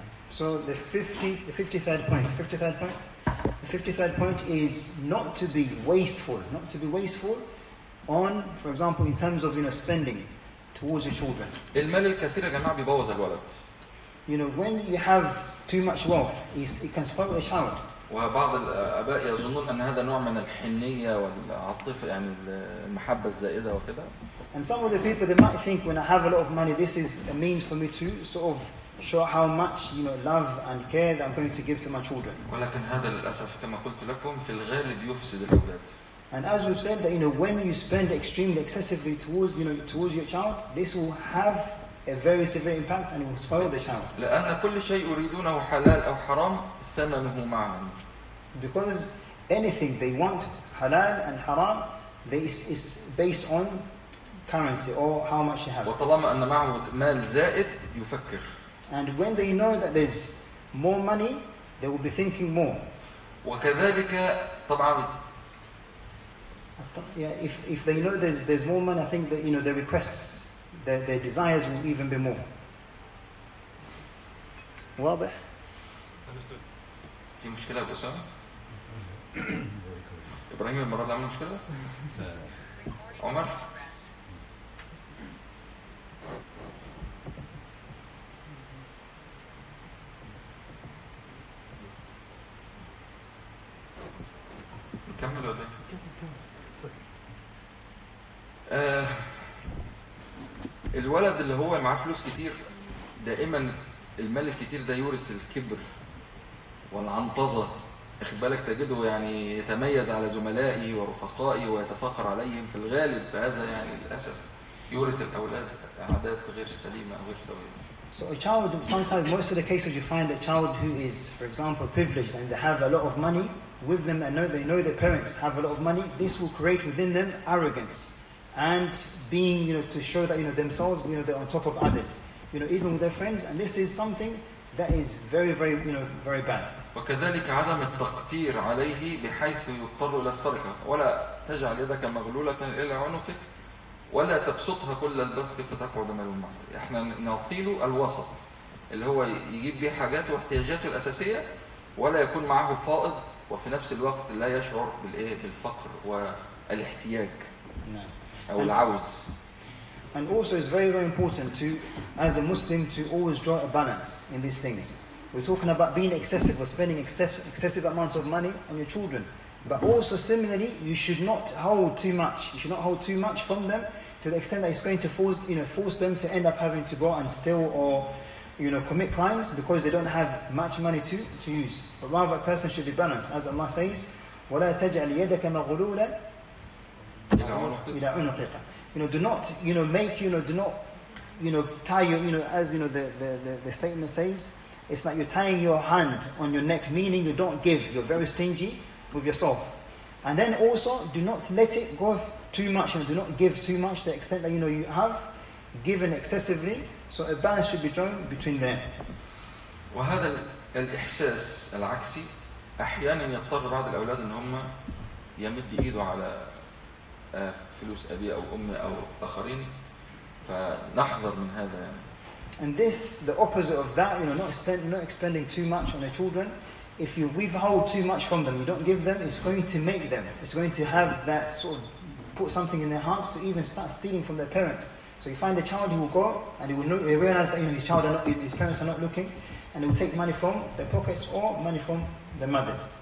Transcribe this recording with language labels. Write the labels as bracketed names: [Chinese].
[English] So the 53rd point is not to be wasteful on, for example, in terms of spending towards your children. [Arabic] المال الكثير يا جماعة بيبوظ الولد. [English] When you have too much wealth, it can spoil a child. [Arabic] وبعض الآباء يظنون أن هذا نوع من الحنية والعاطفة، يعني المحبة الزائدة وكده. [English] And some of the people, they might think, when I have a lot of money, this is a means for me to sort of show how much love and care that I'm going to give to my children. [Arabic] ولكن هذا للأسف كما قلت لكم في الغالب يفسد الأولاد. [English] And as we've said, that when you spend extremely excessively towards your child, this will have a very severe impact and it will spoil the child. [Arabic] لأن كل شيء يريدونه حلال أو حرام ثمنه معلوم. [English] Because anything they want, halal and haram, is based on currency or how much you have. [Arabic] وطالما أن معه مال زائد يفكر. [English] And when they know that there's more money, they will be thinking more. [Arabic] وكذلك طبعا. [English] Yeah, if they know there's more money, I think that their requests, their desires will even be more. [Arabic] واضح؟ [English] Understood. [Arabic] في مشكلة يا أسامة؟ إبراهيم المرة دي عمل مشكلة؟ عمر؟ نكمل ولا ايه؟ الولد اللي هو معاه فلوس كتير دائما المال الكتير ده يورث الكبر والعنطزة. اخد بالك، تجده يعني يتميز على زملائه ورفقائه ويتفاخر عليهم. في الغالب هذا يعني للأسف يورث الأولاد عادات غير سليمة أو غير سوية. [English] So a child, sometimes, most of the cases you find a child who is, for example, privileged and they have a lot of money with them and they know their parents have a lot of money, this will create within them arrogance and being, to show that, themselves, they're on top of others, even with their friends, and this is something that is very, very, very bad. [Arabic] وكذلك عدم التقتير عليه بحيث يضطر إلى السرقة. ولا تجعل يدك مغلولة إلى عنقك ولا تبسطها كل البسط فتقعد ملوم المعصية. احنا نعطيله الوسط اللي هو يجيب بيه حاجاته واحتياجاته الأساسية ولا يكون معه فائض، وفي نفس الوقت لا يشعر بالفقر والاحتياج أو العوز. [English] And also it's very, very important to, as a Muslim, to always draw a balance in these things. We're talking about being excessive or spending excessive amounts of money on your children. But also similarly, you should not hold too much. You should not hold too much from them to the extent that it's going to force them to end up having to go and steal or commit crimes because they don't have much money to use. But rather a person should be balanced. As Allah says, [Arabic] وَلَا تَجْعَلْ يَدَكَ مَغْلُولًا إِلَى عُنُقِكَ. [English] Do not, make, do not, tie your, as the statement says, It's like you're tying your hand on your neck, meaning you don't give. You're very stingy with yourself. And then also, do not let it go too much, and do not give too much to the extent that you have given excessively. So a balance should be drawn between them. [Arabic] وهذا الإحساس العكسي أحيانا يضطر بعض الأولاد إن هم يمد إيده على فلوس أبي أو أمي أو آخرين فنحذر من هذا يعني. [English] And this, the opposite of that, not expending too much on the children. If you withhold too much from them, you don't give them, it's going to make them. It's going to have that sort of put something in their hearts to even start stealing from their parents. So you find a child who will go and he will realize that his parents are not looking, and he will take money from their pockets or money from their mothers.